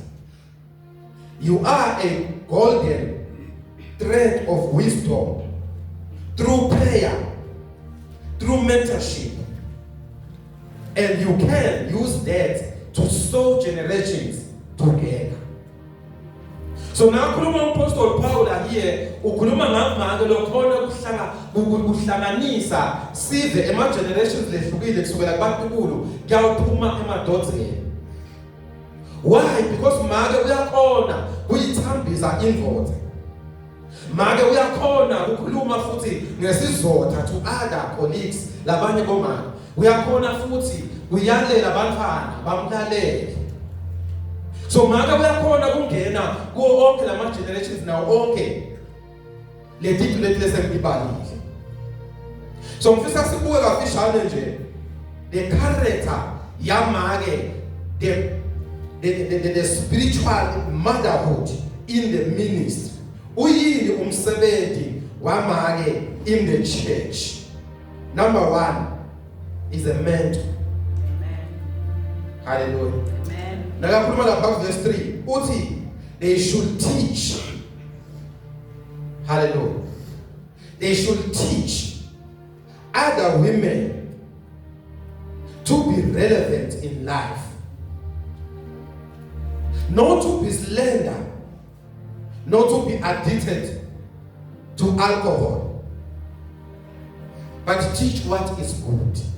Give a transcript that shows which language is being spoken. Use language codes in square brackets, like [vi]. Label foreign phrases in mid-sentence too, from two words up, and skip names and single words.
[en] you are a golden thread of wisdom through prayer, through mentorship, and you can use that to sew generations together. So now Apostle Paul here [ss] ukhuluma ngamake lokhona kuhlanganisa size ema generations lehlukile kusukela kubantukulu kuyawuphuma emadodeni. [en] Why? Because [ss] make uyakhona kuyithambisa indvodza. Make uyakhona ukukhuluma futhi ngesizotha [en] to other colleagues [ss] labanye bomake. Uyakhona futhi uyalela abantwana bamlalele. So make uyakhona kungena kuwo onke lama generations nawo onke letithu lesembibalile. [en] So [ss] ngifisa sibuke kafishane nje [en] the character [ss] yamake [en] the spiritual motherhood in the ministry. [ss] Uyini umsebenzi wamake [en] in the church. Number one is a mentor. Amen. Hallelujah. Amen. [ss] Nakakhuluma lapha verse 3 uthi [en] they should teach. Hallelujah. They should teach other women to be relevant in life. Not to be slender, not to be addicted to alcohol, but teach what is good.